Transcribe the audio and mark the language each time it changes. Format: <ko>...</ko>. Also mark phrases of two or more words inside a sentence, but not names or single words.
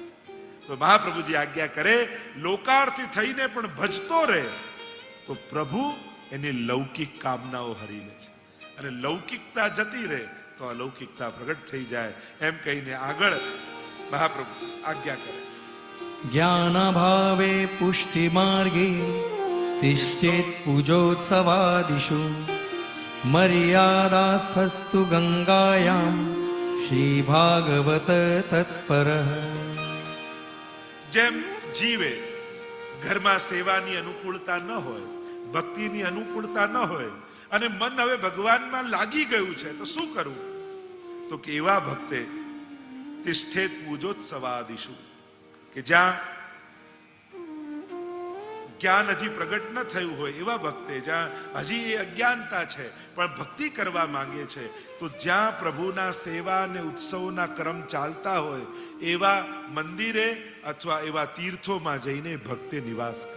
<gu>તો મહાપ્રભુજી આજ્ઞા કરે, લોકાર્થી થઈને પણ ભજતો રહે તો પ્રભુ એની લૌકિક કામનાઓ હરી લે છે, અને લૌકિકતા જતી રહે તો અલૌકિકતા પ્રગટ થઈ જાય. એમ કહીને આગળ મહાપ્રભુ આજ્ઞા કરે,</gu> <sa>ज्ञानाभावे पुष्टिमार्गे तिष्ठेत् पूजोत्सवादिषु मर्यादास्थस्तु गंगायां श्रीभागवत तत्परः.</sa> <gu>જેમ જીવે ઘરમાં સેવાની અનુકૂળતા ન હોય, ભક્તિની અનુકૂળતા ન હોય અને મન હવે ભગવાનમાં લાગી ગયું છે તો શું કરવું? તો કે એવા ભક્તે</gu> <sa>तिष्ठेत पूजोत्सवादिषु,</sa> <gu>કે જ્યાં જ્ઞાન હજી પ્રગટ ન થયું હોય એવા ભક્તે, જ્યાં હજી એ અજ્ઞાનતા છે પણ ભક્તિ કરવા માંગે છે, તો જ્યાં પ્રભુના સેવા અને ઉત્સવના ક્રમ ચાલતા હોય એવા મંદિરે અથવા એવા તીર્થોમાં જઈને ભક્તે નિવાસ કરો.</gu>